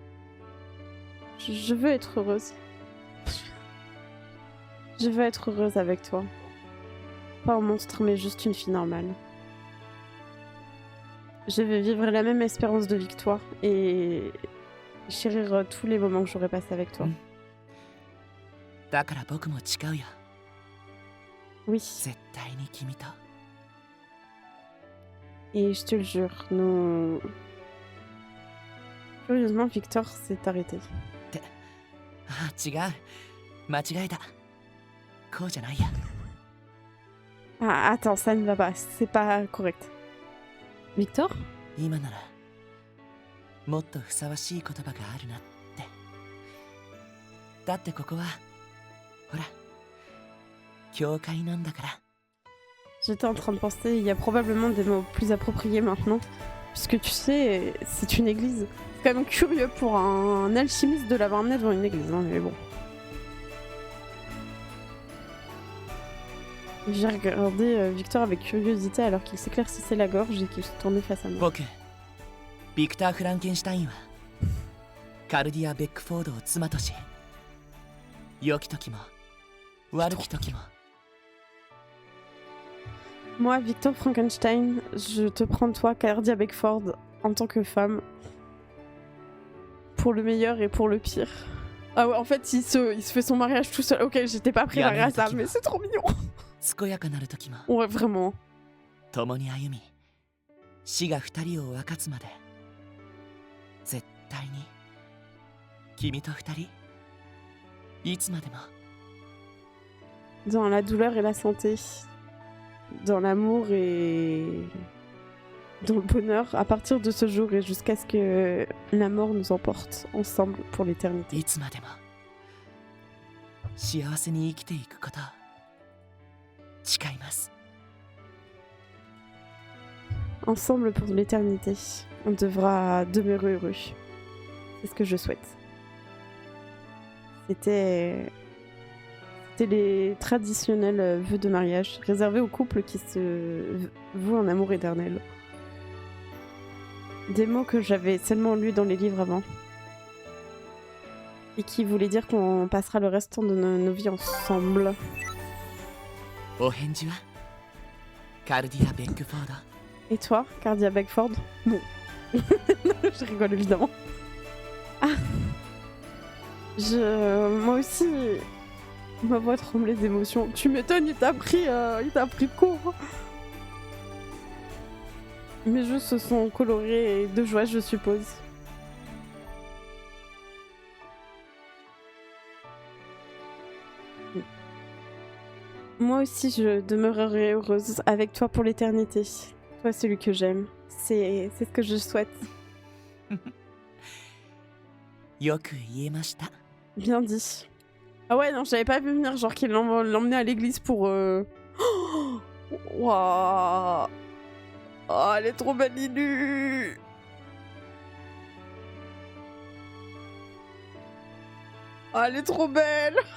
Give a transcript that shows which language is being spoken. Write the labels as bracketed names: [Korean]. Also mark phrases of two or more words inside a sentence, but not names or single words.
[French] Je veux être heureuse. Je veux être heureuse avec toi. Pas un monstre, mais juste une fille normale. Je veux vivre la même espérance de victoire et chérir tous les moments que j'aurais passés avec toi. [Japanese] だから僕も誓うよ。 [French] Oui, [Japanese] 絶対に君と。 [French] et je te le jure, nous... Curieusement, Victor s'est arrêté. [Japanese] あ、違う。間違えた。こうじゃないや。 [French] Ah, attends, ça ne va pas, c'est pas correct. Victor? [Japanese] 今ならもっとふさわしい言葉があるなって。だってここはほら教会なんだから。 [French] J'étais en train de penser, il y a probablement des mots plus appropriés maintenant, puisque tu sais, c'est une église. C'est quand même curieux pour un alchimiste de l'avoir amené devant une église, hein, mais bon. J'ai regardé Victor avec curiosité alors qu'il s'éclaircissait la gorge et qu'il se tournait face à moi. [Japanese] 僕ビクター・フランケンシュタインはカルディア・ベックフォードを妻とし、良き時も悪き時も。 [French] Moi, Victor Frankenstein, je te prends toi, Cardia Beckford, en tant que femme, pour le meilleur et pour le pire. Ah ouais, en fait, il se fait son mariage tout seul. Ok, j'étais pas préparée à ça, mais c'est trop mignon. [Japanese] 健やかなる時も [French] Ouais, vraiment. [Japanese] 共に歩み、死が二人を分かつまで絶対に君と二人いつまでも。 [French] Dans la douleur et la santé, dans l'amour et dans le bonheur, à partir de ce jour et jusqu'à ce que la mort nous emporte ensemble pour l'éternité. [Japanese] いつまでも幸せに生きていくことを誓います。 [French] Ensemble pour l'éternité, on devra demeurer heureux. C'est ce que je souhaite. C'était les traditionnels vœux de mariage réservés aux couples qui se vouent un amour éternel. Des mots que j'avais seulement lus dans les livres avant. Et qui voulaient dire qu'on passera le restant de nos vies ensemble. [Japanese] お返事はカルディア・ベックフォード。 [French] Et toi, Cardia Beckford? Non. Non, je rigole évidemment. Ah. Moi aussi, ma voix tremblait d'émotion. Tu m'étonnes, il t'a pris de court. Mes jeux se sont colorés de joie, je suppose. Moi aussi, je demeurerai heureuse avec toi pour l'éternité. Toi, celui que j'aime. C'est ce que je souhaite. [Japanese] よく言えました。 [French] Bien dit. Ah ouais, non, j'avais pas vu venir, genre qu'il l'emmenait à l'église pour... Oh Waouh. Oh, elle est trop belle, Lulu. Oh, elle est trop belle.